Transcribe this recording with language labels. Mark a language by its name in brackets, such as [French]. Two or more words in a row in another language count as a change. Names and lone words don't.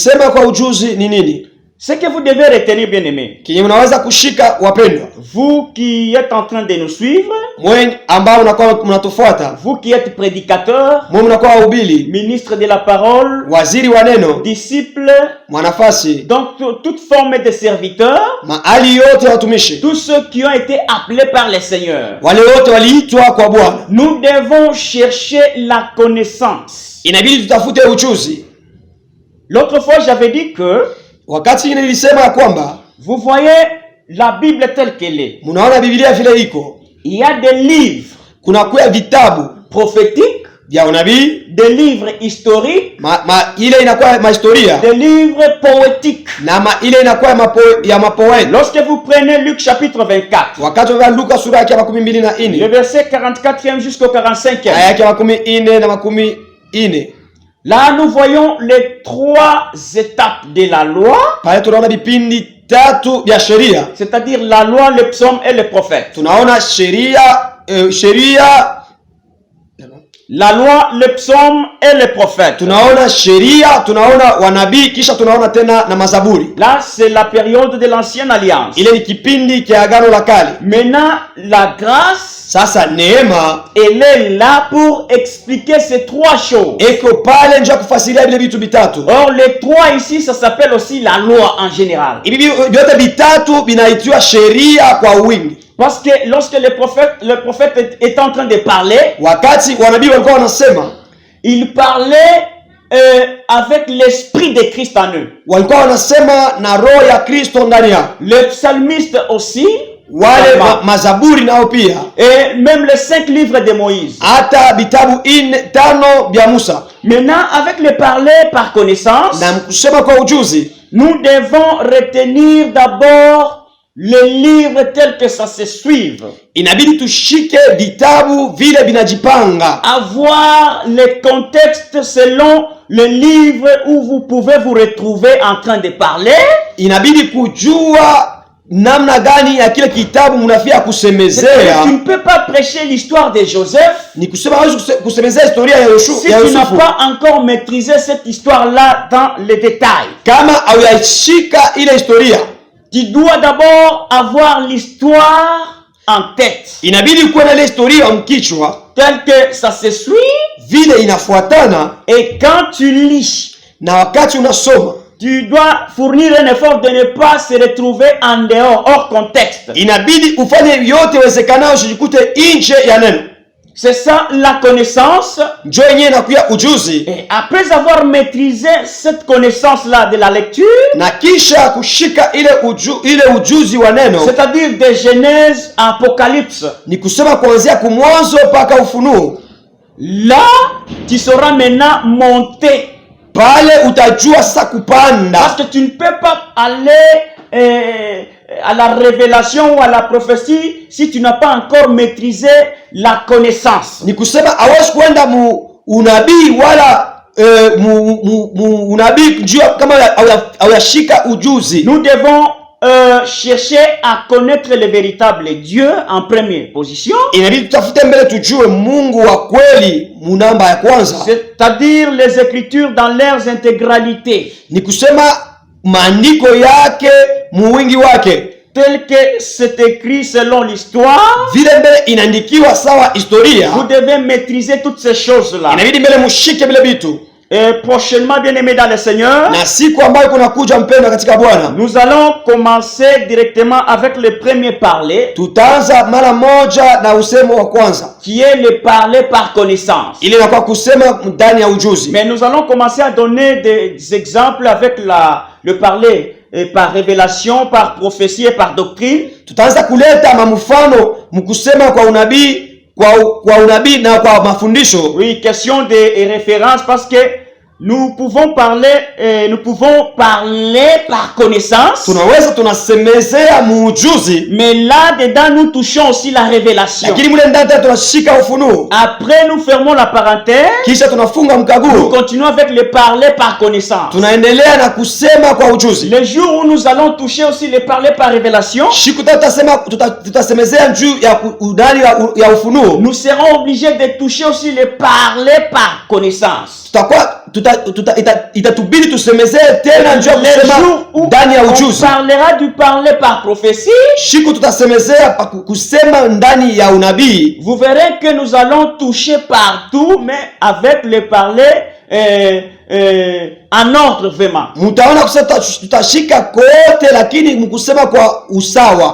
[French] Ce que vous devez retenir, bien aimé, vous qui êtes en train de nous suivre, vous qui êtes prédicateur, ministre de la parole, disciple, donc toute forme de serviteur, tous ceux qui ont été appelés par le Seigneur, nous devons chercher la connaissance. L'autre fois, j'avais dit que [Swahili] wakati ingine nilisema ya kwamba [French] vous voyez la Bible telle qu'elle est. [Swahili] Munaona Biblia vile iko. [French] Il y a des livres [Swahili] kunakuwa vitabu [French] prophétiques, [Swahili] vya unabii, [French] des livres historiques, [Swahili] ile inakuwa mahistoria, [French] des livres poétiques, [Swahili] na ile inakuwa ya mapoeti. [French] Lorsque vous prenez Luc chapitre 24, [Swahili] wakati wa Luka sura ya 24, [French] le verset 44e jusqu'au 45e, [Swahili] aya ya 44 na 44, [French] là nous voyons les 3 étapes de la loi, [Swahili] pale tunaona vipindi tatu vya sheria, [French] c'est-à-dire la loi, le psaume et le prophète. [Swahili] Tunaona sheria, [French] la loi, le psaume et le prophète. [Swahili] Tunaona sheria, tunaona wanabii, kisha tunaona tena na mazaburi. [French] Là c'est la période de l'ancienne alliance. [Swahili] Ile ni kipindi cha agano la kale. [French] Maintenant la grâce, [Swahili] sasa neema, [French] elle est là pour expliquer ces 3 choses. [Swahili] Eko pale ndio kufasiria vile vitu vitatu. [French] Or les 3 ici ça s'appelle aussi la loi en général. [Swahili] Hivi vyote vitatu vinaitwa sheria kwa wingi. [French] Parce que lorsque le prophète est en train de parler, [Swahili] wakati wanabii walikuwa wanasema, [French] il parlait avec l'esprit de Christ en eux. [Swahili] Walikuwa wanasema na roho ya Kristo ndani yao. [French] Le psalmiste aussi, [Swahili] wale mazaburi nao pia, [French] et même les 5 livres de Moïse, [Swahili] hata vitabu 5 vya Musa. [French] Maintenant avec le parler par connaissance, [Swahili] na kusema kwa ujuzi, [French] nous devons retenir d'abord les livres tels que ça se suive. [Swahili] Inabidi tushike vitabu vile vinajipanga. [French] Avoir les contextes selon le livre où vous pouvez vous retrouver en train de parler. [Swahili] Inabidi kujua namna gani ya kile kitabu mnafia kusemezea. [French] Tu ne peux pas prêcher l'histoire de Joseph. [Swahili] Ni kusema kusemezea historia ya Yoshua. [French] Si tu n'as pas encore maîtrisé cette histoire-là dans les détails. [Swahili] Kama hauyashika ile historia, [French] tu dois d'abord avoir l'histoire en tête. [Swahili] Inabidi kuwa na ile historia mkichwa, [French] tel que ça se suit, [Swahili] vile inafuatana. [French] Et quand tu lis, [Swahili] na wakati unasoma, [French] tu dois fournir un effort de ne pas se retrouver en dehors, hors contexte. [Swahili] Inabidi ufanye yote wezekanao usijikute nje ya neno. [French] C'est ça la connaissance. Et après avoir maîtrisé cette connaissance-là de la lecture, c'est-à-dire de Genèse à Apocalypse, là, tu sauras maintenant monter. Parce que tu ne peux pas aller à la révélation ou à la prophétie si tu n'as pas encore maîtrisé la connaissance. [Swahili] Ni kusema hawezi kwenda unabii wala unabii kama hawashika ujuzi. [French] Nous devons chercher à connaître le véritable Dieu en première position. [Swahili] Inabidi tutafute mbele tujue Mungu wa kweli munamba ya kwanza. [French] C'est-à-dire les écritures dans leur intégralité. [Swahili] Ni kusema maandiko yake muwingi wake, [French] tel que c'est écrit selon l'histoire. [Swahili] Vile mbele inaandikiwa sawa historia. [French] Vous devez maîtriser toutes ces choses-là. [Swahili] Inabidi mbele mushike vile vitu. [French] Et prochainement, bien-aimés dans le Seigneur, [Swahili] na siku ambayo kunakuja mpendwa katika Bwana, [French] nous allons commencer directement avec le premier parler. [Swahili] Tutaanza mara moja na usemo wa kwanza, [French] qui est le parler par connaissance. [Swahili] Ile inakuwa kusema ndani ya ujuzi. [French] Mais nous allons commencer à donner des exemples avec le parler par révélation, par prophétie et par doctrine. [Swahili] Tutaanza kuleta mfano mkusema kwa unabii, kwa unabii na kwa mafundisho. [French] Oui, question de référence parce que nous pouvons parler par connaissance. [Swahili] Tunaweza tunasemezea muujuzi. [French] Mais là dedans nous touchons aussi la révélation. [Swahili] Lakini mule ndani tunashika ufunuo. [French] Après nous fermons la parenthèse. [Swahili] Kisha tunafunga mkaguo. [French] Nous continuons avec le parler par connaissance. [Swahili] Tunaendelea na kusema kwa ujuzi. [French] Le jour où nous allons toucher aussi le parler par révélation. [Swahili] Siku tutasemezea juu ya udani ya ufunuo. [French] Nous serons obligés de toucher aussi le parler par connaissance. [Swahili] Itatubidi tusemezee tena njoo kusema ndani ya ujuzi. [French] On parlera du parler par prophétie. [Swahili] Siku tutasemezea kusema ndani ya unabii. [French] Vous verrez que nous allons toucher partout, mais avec le parler en ordre vraiment. [Swahili] Mutaona kusema tutashika kote lakini mkusema kwa usawa.